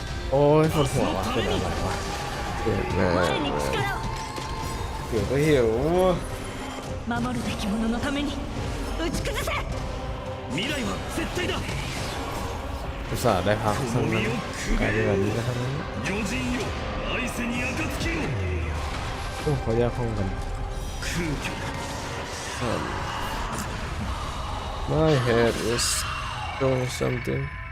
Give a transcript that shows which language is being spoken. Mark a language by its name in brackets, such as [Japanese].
[Thai] โอ้ยปวดหัววะเป็นอะไรวะเกิดมาเดี๋ยวก็หิว [Japanese] 守るべき者のために打ち崩せ。未来は絶対だ。 [Thai] อุตส่าห์ได้พักสักนิดกลายเป็นแบบนี้นะครับโอ้เขาแยกห้องกัน [English] My head is doing something